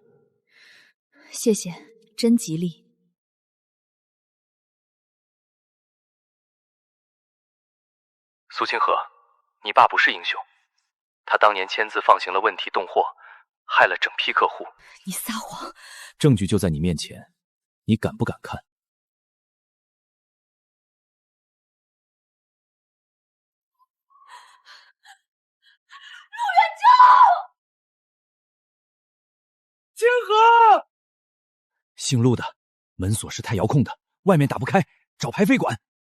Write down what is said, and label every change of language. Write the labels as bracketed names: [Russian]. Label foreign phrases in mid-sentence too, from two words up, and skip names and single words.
[Chinese] 謝謝，真吉利。蘇清河，你爸不是英雄，他当年簽字放行了問題動貨，害了整批客戶。你撒謊！證據就在你面前，你敢不敢看？陸遠州！清河，姓陆的，门锁是太遥控的，外面打不开，找排废管。